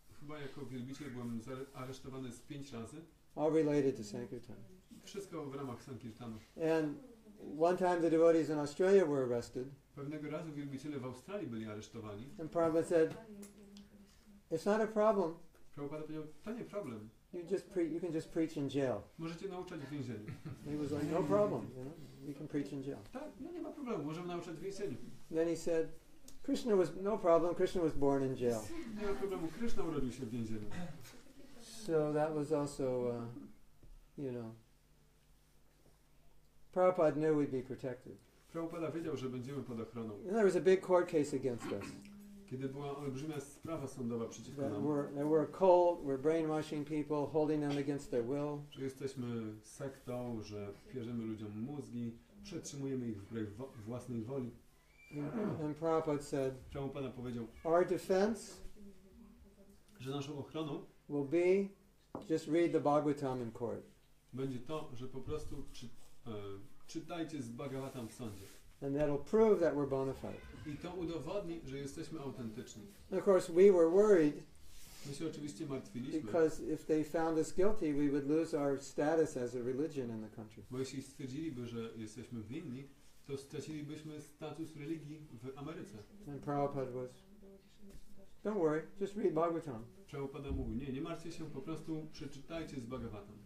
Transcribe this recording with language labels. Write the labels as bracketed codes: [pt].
[pl] Chyba jako wielbiciel byłem aresztowany z 5 razy. [en] all related to Sankirtan. [pl] Wszystko w ramach Sankirtanu. [en] And one time the devotees in Australia were arrested, [pl] Pewnego razu wielbiciele w Australii byli aresztowani. [en] and Prabhupada said, "It's not a problem. [pl] Prabhupada powiedział, to nie problem. [en] You can just preach in jail." [pl] Możecie nauczać w więzieniu. [en] He was like, "No problem. You can preach in jail." [pl] Tak, no nie ma problemu, możemy nauczać w więzieniu. [en] Then he said, "Krishna was no problem. Krishna was born in jail." [pl] Nie ma problemu, Krishna urodził się w więzieniu. [en] So that was also, Prabhupada knew we'd be protected. [pl] Prabhupada wiedział, że będziemy pod ochroną. [en] And there was a big court case against us. [pl] Kiedy była olbrzymia sprawa sądowa przeciwko nam, [en] That we're a cult, we're brainwashing people, holding them against their will. [pl] że jesteśmy sektą, że pierzemy ludziom mózgi, przetrzymujemy ich wbrew własnej woli. [en] And Prabhupada said, [pl] Prabhupada powiedział, [en] our defense [pl] że naszą ochroną [en] will be just read the Bhagavatam in court. [pl] będzie to, że po prostu czytajcie z Bhagavatam w sądzie. [en] And that'll prove that we're bona fide. [pl] I to udowodni, że jesteśmy autentyczni. [en] And of course, we were worried [pl] My się oczywiście martwiliśmy, [en] because if they found us guilty, we would lose our status as a religion in the country. [pl] bo jeśli stwierdziliby, że jesteśmy winni, to stracilibyśmy status religii w Ameryce. [en] And Prabhupada was, don't worry, just read Bhagavatam. [pl] Prabhupada mówił, nie martwcie się, po prostu przeczytajcie z Bhagavatam.